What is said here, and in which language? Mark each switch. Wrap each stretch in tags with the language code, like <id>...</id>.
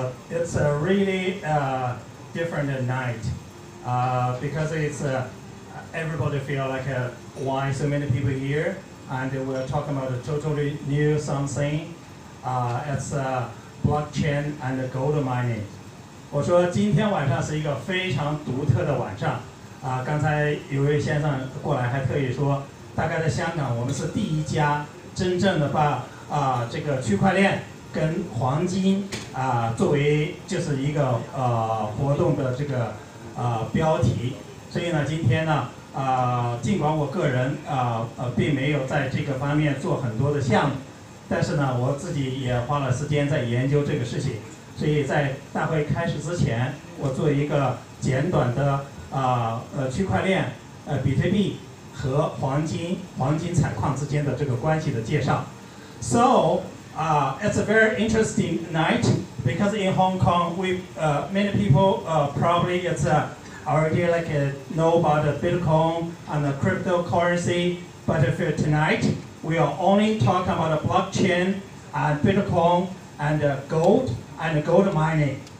<en>It's a really different night because it's everybody feel like why so many people here, and we're talking about a totally new something. It's blockchain and gold mining.</en> <zh>我说今天晚上是一个非常独特的晚上刚才有位先生过来还特意说，大概在香港我们是第一家真正的把这个区块链跟黄金作为就是一个活动的这个标题，所以呢，今天呢尽管我个人并没有在这个方面做很多的项目，但是呢，我自己也花了时间在研究这个事情，所以在大会开始之前，我做一个简短的区块链比特币和黄金采矿之间的这个关系的介绍。</zh> <en>So it's a very interesting night because in Hong Kong, many people probably already know about the Bitcoin and the cryptocurrency. But for tonight, we are only talking about the blockchain and Bitcoin and gold mining.</en>